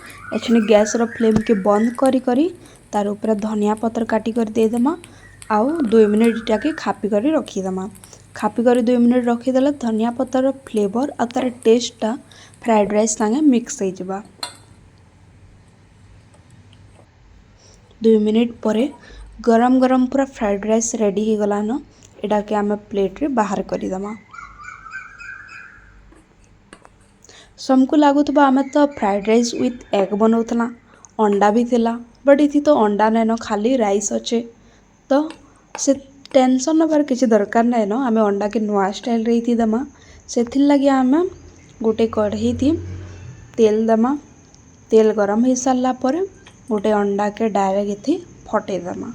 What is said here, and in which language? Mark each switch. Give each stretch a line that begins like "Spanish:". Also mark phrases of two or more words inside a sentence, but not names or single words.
Sambalpuri: एछने गैस रो फ्लेम के बंद करी करी तार ऊपर धनिया पत्र काटी कर दे देमा आउ 2 मिनट इटा के खापी करी रखी देमा। खापी करी 2 मिनट रखी देला धनिया पत्र रो फ्लेवर आ तार टेस्टटा
English: fried rice
Sambalpuri: संगे मिक्स हो जाबा। 2 मिनट परे गरम गरम पूरा
English: fried rice ready
Sambalpuri: हो गला न। एटा के आमे प्लेट रे बाहर करी देमा। समको लगुवा आम तो
English: fried rice with egg
Sambalpuri: बनाऊला, अंडा भी थिला, बट इथि तो अंडा नाइन खाली राइस अच्छे, तो से टेंशन नबार किसी दरकार नाइन न। आम अंडा के नुआ स्टाइल रे देमा। से लगे आम गोटे कढ़ई थी तेल देमा। तेल गरम हो सारा पर गोटे अंडा के डायरेक्ट इथि फटे देमा।